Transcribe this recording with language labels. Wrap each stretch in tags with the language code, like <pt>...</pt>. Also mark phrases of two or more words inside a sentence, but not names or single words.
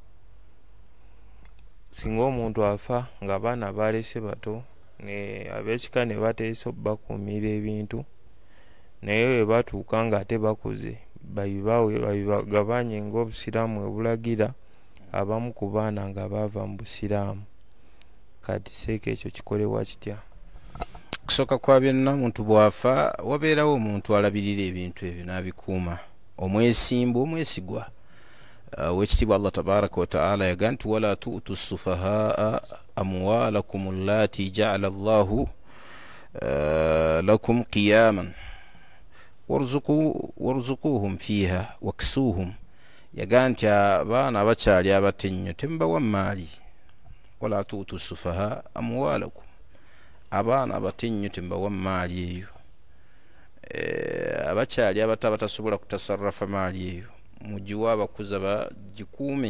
<lg>singa omuntu afa nga abaana balese bato ne ab'ekika ne bateesa okubakuumira ebintu naye bwe batuuka nga ate bakuze babagabanye ng'obusiraamu bwe bulagira, abamu ku baana nga baava mu busiraamu, kati seeka ekyo kikolebwa kitya? Kusooka kwa byonna omuntu bw'afa wabeerawo omuntu alabirira ebintu ebyo n'abikuuma, omwesigwa.</lg> <ar>Wekitibwa الله تبارك وتعالى</ar> <lg>yagaa nti</lg> <ar>ولا تؤتوا السفهاء أموالكم التي جعل الله لكم قياما وارزقوهم فيها واكسوهم.</ar> <lg>Yagaa nti abaana abakyali abato ennyo temubawa maali.</lg> <ar>ولا تؤتوا السفهاء أموالكم,</ar> <lg>abaana abato ennyo temubawa maali eyo. Abakyali abato abatasobola kutasarrafa maali eyo mugiwa abakuza bagikuume.</lg>